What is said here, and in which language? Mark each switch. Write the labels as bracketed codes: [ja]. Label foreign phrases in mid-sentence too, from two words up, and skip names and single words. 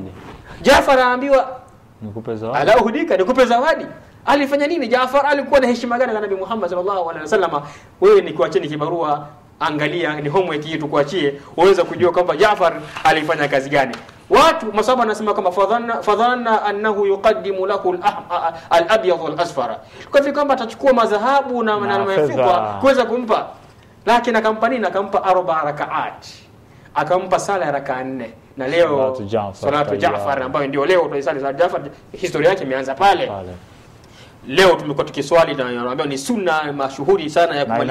[sw] Jaafar aambiwa nikupe zawadi. [ar] ألا أهديك, [sw] nikupe zawadi. Alifanya nini Jaafar? Alikuwa na heshima gani na Nabii Muhammad [ar] صلى الله عليه وسلم? [sw] Wewe ni kuacheni kibarua, angalia ni homework hii tukuachie, uweze kujua kwamba Jaafar alifanya kazi gani. Watu masaba anasema kama [ar] فظن أنه يقدم له الأبيض والأصفر, [sw] kwa hivyo kwamba atachukua madhahabu na mafiqa kuweza kumpa, lakini akampa nini? Akampa 4 rakaat, akampa sala ya rakaa 4. Na leo salatu Jaafar ambayo ndio leo tunaisali salatu Jaafar, historia yake imeanza pale. Leo tumekuwa tukiswali na naambia ni sunna mashuhuri sana ya kumaliza,